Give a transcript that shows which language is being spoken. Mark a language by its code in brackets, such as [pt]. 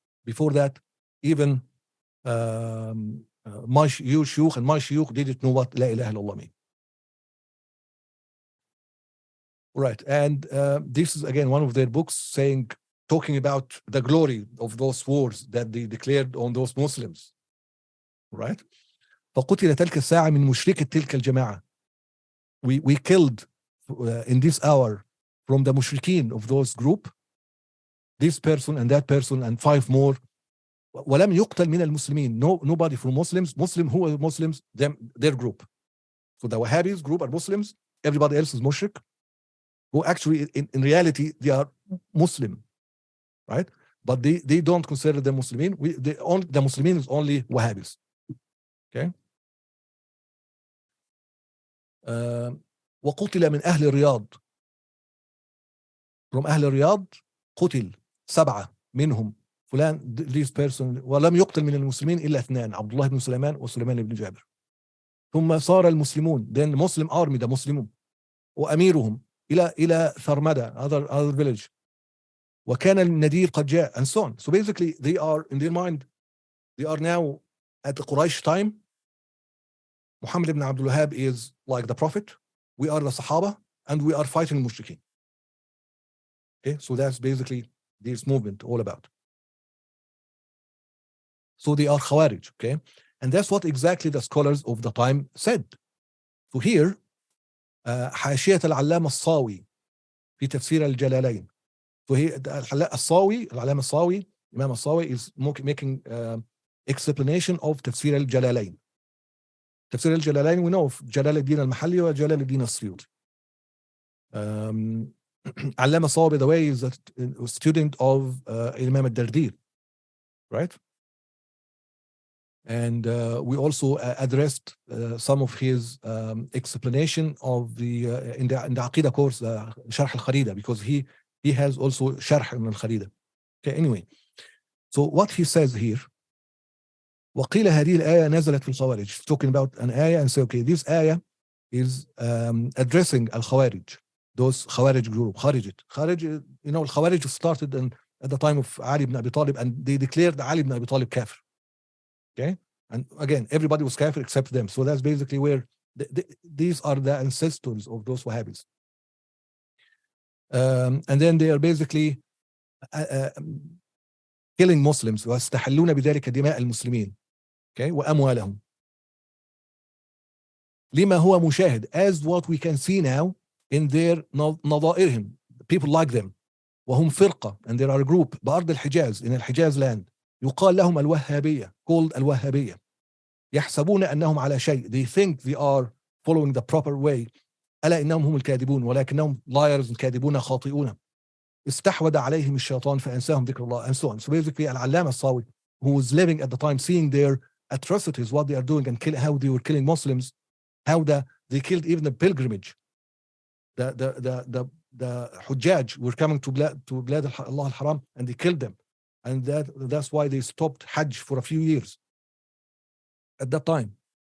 [en] Before that, even my shuyukh and my shuyukh didn't know what La ilaha illallah mean. Right, and this is again one of their books talking about the glory of those wars that they declared on those Muslims. Right? [ar] فقتل تلك الساعة من مشركة تلك الجماعة. [en] We killed in this hour from the mushrikeen of those group, this person and that person and 5 more. [ar] ولم يقتل من المسلمين. [en] Nobody from Muslims. Who are Muslims? Their group. So the Wahhabis group are Muslims. Everybody else is mushrik. Who actually, in reality, they are Muslim, right? But they don't consider them Muslimin. The Muslimin is only Wahhabis. Okay. [ar] وقتل من أهل الرياض. From أهل الرياض قتل 7 منهم. [en] فلان this person. [ar] ولم يقتل من المسلمين إلا 2, عبد الله بن سليمان وسليمان بن جابر. ثم صار المسلمون, [en] then Muslim army, the [ar] مسلمون, وأميرهم إلى ثرمدة, [en] other village. [ar] وكان النذير قد جاء, [en] and so on. So basically, they are in their mind, they are now at the Quraysh time. Muhammad ibn Abdul Wahhab is like the Prophet. We are the Sahaba, and we are fighting mushrikeen. Okay, so that's basically this movement all about. So they are Khawarij, okay? And that's what exactly the scholars of the time said. So here, [ar] حاشية العلامة الصاوي في تفسير الجلالين. [en] So here, العلامة الصاوي, Imam الصاوي is making explanation of تفسير الجلالين. تفسير الجلالين, we know of جلال الدين المحلي وجلال الدين السيوطي. علامة الصاوي, by the way, is a student of Imam al-Dardir, right? And we also addressed some of his explanation of in the Aqidah course, Sharh al-Kharida, because he has also Sharh al-Kharida. Okay, anyway, so what he says here, [ar] وقيل هذه الآية نزلت في الخوارج, [en] talking about an ayah and say, okay, this ayah is addressing al-Khawarij, those Khawarij group, Kharij, you know, al-Khawarij started at the time of Ali ibn Abi Talib, and they declared Ali ibn Abi Talib kafir. Okay, and again, everybody was kafir except them. So that's basically where these are the ancestors of those Wahhabis. And then they are basically killing Muslims. [ar] وَيَسْتَحِلُّونَ بِذَلِكَ دِمَاءَ الْمُسْلِمِينَ. [en] Okay, [ar] وَأَمْوَالَهُم. لما هو مشاهد, [en] as what we can see now in their [ar] نظائرهم, [en] people like them, [ar] وهم فرقة, [en] and there are a group [ar] بأرض الحجاز, in الحجاز land, يقال لهم الوهابية, called الوهابية, يحسبون أنهم على شيء, [en] they think they are following the proper way, [ar] ألا إنهم هم الكاذبون ولكنهم liars, كاذبون خاطئون, استحوذ عليهم الشيطان فأنساهم ذكر الله, [en] and so on. So basically العلامة الصاوي, who was living at the time, seeing their atrocities, what they are doing, and how they were killing Muslims, how they killed even the pilgrimage, the Hujjaj were coming to Blad Allah al-Haram, and they killed them, and that's why they stopped Hajj for a few years at that time.